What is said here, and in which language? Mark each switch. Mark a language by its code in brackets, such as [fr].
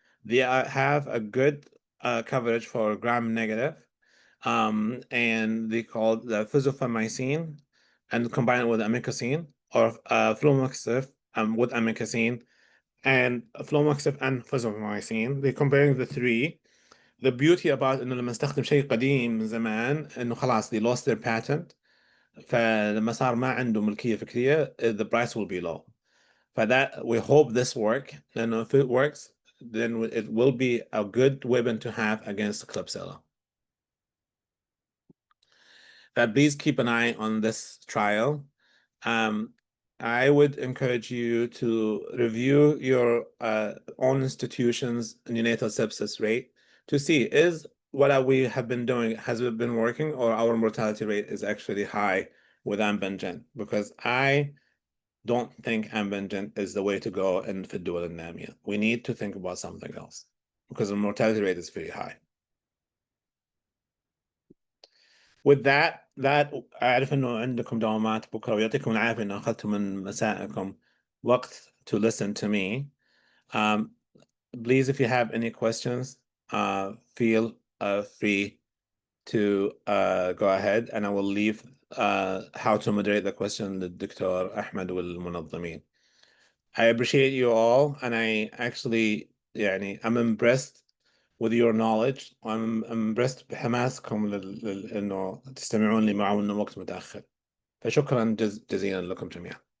[en] They have a good coverage for gram negative and they called the fusofamycin and combine it with amikacin or flumoxif with amikacin and flumoxif and fusofamycin. They're comparing the three. The beauty about [ar] إنه لما نستخدم شيء قديم من زمان إنه خلاص [en] they lost their patent، [ar] فلما صار ما عنده ملكية فكرية [en] the price will be low. فthat we hope this work. And if it works, then it will be a good weapon to have against Klebsiella. But please keep an eye on this trial. I would encourage you to review your own institution's neonatal sepsis rate to see is what we have been doing, has it been working, or our mortality rate is actually high with ambingent, because I don't think ambingent is the way to go in [ar] في الدول النامية. [en] We need to think about something else because the mortality rate is very high. With that [ar] أعرف إنه عندكم دوامات بكرة ويعطيكم العافية إنه أخذتوا من مسائكم وقت [en] to listen to me. [ar] Please, if you have any questions, feel free [en] to go ahead, and I will leave how to moderate the question [ar] للدكتور أحمد والمنظمين. [en] I appreciate you all, and I actually I'm impressed with your knowledge. I'm impressed [ar] بحماسكم إنه تستمعون لي معه إنه وقت متأخر. فشكرا جزيلا لكم جميعا.